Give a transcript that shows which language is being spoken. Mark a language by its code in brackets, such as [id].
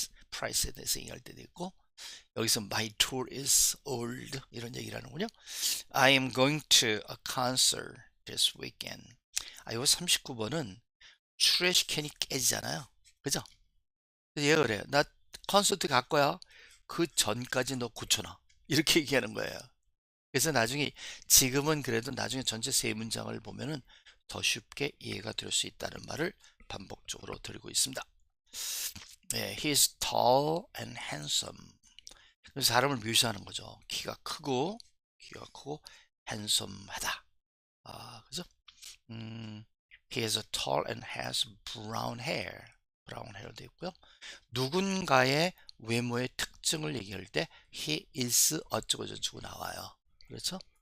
[ko] price에 대해서 얘기할 때도 있고 여기서 [en] my tour is old [ko] 이런 얘기를 하는군요. [en] I am going to a concert this weekend. [ko] 이거 39번은 추레시캔이 깨지잖아요. 그죠? 얘가 그래요. 나 콘서트 갈 거야. 그 전까지 너 고쳐놔. 이렇게 얘기하는 거예요. 그래서 나중에 지금은 그래도 나중에 전체 세 문장을 보면은 더 쉽게 이해가 될 수 있다는 말을 반복적으로 드리고 있습니다. 네, [en] he is tall and handsome. [ko] 그래서 사람을 묘사하는 거죠. 키가 크고 handsom하다. 그죠? [en] He is tall and has brown hair. [ko] 브라운 헤어도 있고요. 누군가의 외모의 특징을 얘기할 때 [en] he is [ko] 어쩌고 저쩌고 나와요. 그렇죠?